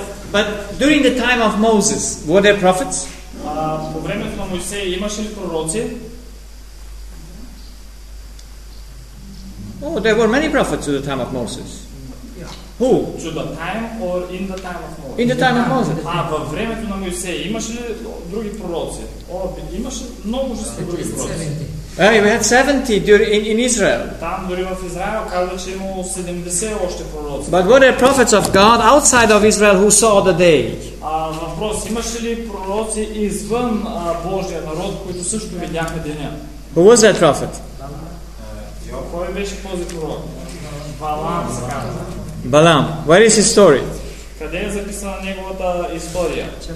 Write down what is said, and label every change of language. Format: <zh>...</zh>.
<en>But during the time of Moses, were there prophets?</en> <bg>По времето на Моисей имаше ли пророци?</bg> <en>Oh, there were many prophets at the time of Moses. Yeah. Who? To the time or in the time of Moses? In the time of Moses.</en> <bg>Във времето на Моисей имаше ли други пророци? Имаше много жестоки други пророци.</bg> <en>We had 70 in Israel.</en> <bg>Там дори в Израел казва, че имало 70 още пророци.</bg> <en>But were there prophets of God outside of Israel who saw the day?</en> <bg>Въпрос, имаше ли пророци извън Божия народ, които също видяха деня?</bg> <en>Who was that prophet?</en> <bg>Кой беше този пророк? Балам се казва.</bg> <en>Балам. Where is his story?</en> <bg>Къде е записана неговата история?</bg>